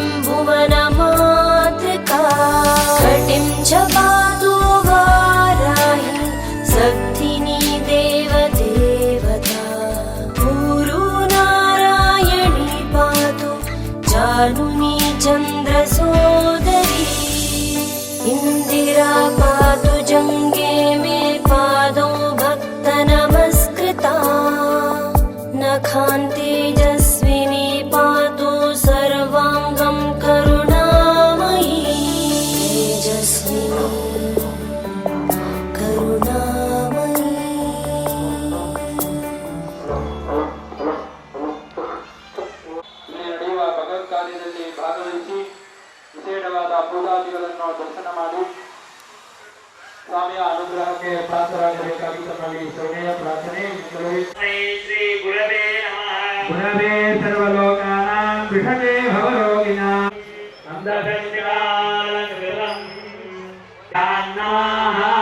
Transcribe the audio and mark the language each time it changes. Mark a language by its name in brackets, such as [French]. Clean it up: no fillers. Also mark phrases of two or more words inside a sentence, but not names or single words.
[Sanskrit] भुवनमातृका कटिं च पातु वाराहि सक्थिनी देवदेवता ऊरू नारायणी पातु जानुनी चन्द्रसोदरी इन्दिरा पातु जङ्गे मे पादौ भक्तनमस्कृता नखान्ते तेजस्विनी पातु सर्वाङ्गं करुणामयी तेजस्विनी करुणामयी [Kannada] ಇಲ್ಲಿ ನಡೆಯುವ ಭಗವತ್ ಕಾರ್ಯದಲ್ಲಿ ಭಾಗವಹಿಸಿ ವಿಶೇಷವಾದ ಪೂಜಾದಿಗಳನ್ನು ದರ್ಶನ ಮಾಡಿ ಸ್ವಾಮಿಯ ಅನುಗ್ರಹಕ್ಕೆ ಪಾತ್ರರಾಗಬೇಕಾಗಿ ತಮ್ಮಲ್ಲಿ ಸೌಮ್ಯ ಪ್ರಾರ್ಥನೆ [Sanskrit] ಶ್ರೀ ಗುರವೇ ನಮಃ ಗುರವೇ ಸರ್ವಲೋಕಾನಾಂ ವಿಷಜೇ ಭವರೋಗಿನಾಂ ಅಂಧಕಂಚನಾಲಂಕೃತಂ ಧ್ಯಾನಾಃ